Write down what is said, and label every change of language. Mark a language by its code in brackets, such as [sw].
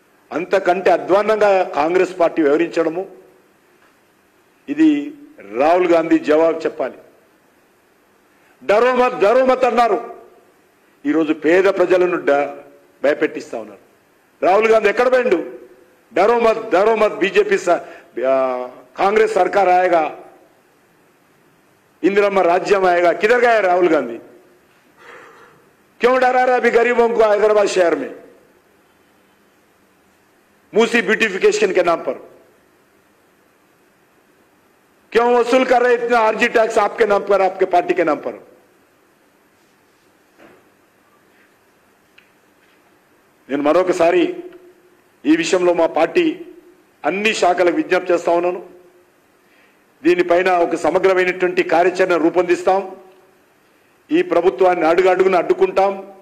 [te] అంతకంటే అధ్వాన్నంగా కాంగ్రెస్ పార్టీ వివరించడము, ఇది రాహుల్ గాంధీ జవాబు చెప్పాలి. డరో మత్ అన్నారు. ఈరోజు పేద ప్రజలను భయపెట్టిస్తా ఉన్నారు. రాహుల్ గాంధీ ఎక్కడ పోయిండు? [hi] डरो मत बीजेपी कांग्रेस सरकार आएगा, इंदिरा राज्यम आएगा. किधर गए राहुल गांधी? क्यों डरा रहा अभी गरीबों को हैदराबाद शहर में मूसी ब्यूटिफिकेशन के नाम पर? क्यों वसूल कर रहे इतना आरजी टैक्स आपके नाम पर, आपके पार्टी के नाम पर? [te] నేను మరొకసారి ఈ విషయంలో మా పార్టీ అన్ని శాఖలకు విజ్ఞప్తి చేస్తా ఉన్నాను. దీనిపైన ఒక సమగ్రమైనటువంటి కార్యాచరణ రూపొందిస్తాం. ఈ ప్రభుత్వాన్ని అడుగడుగున అడ్డుకుంటాం.